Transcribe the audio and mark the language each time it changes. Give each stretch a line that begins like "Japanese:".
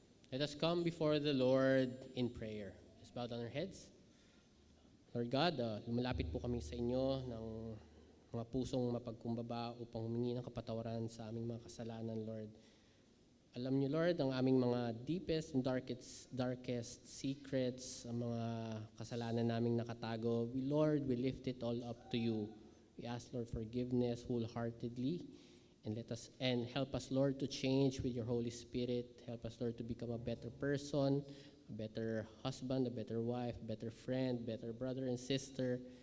English: Let us come before the Lord in prayer. Let's bow down our heads.
Filipino: Lord God, lumalapit po kami sa inyo ng mga pusong mapagkumbaba upang humingi ng kapatawaran sa aming mga kasalanan, Lord. Alam niyo, Lord, ang aming mga
English: deepest and darkest secrets,
Filipino: ang mga kasalanan naming nakatago.
English: Lord, we lift it all up to you. We ask, Lord, forgiveness wholeheartedly, and help us, Lord, to change with your Holy Spirit. Help us, Lord, to become a better person, a better husband, a better wife, a better friend, better brother and sister.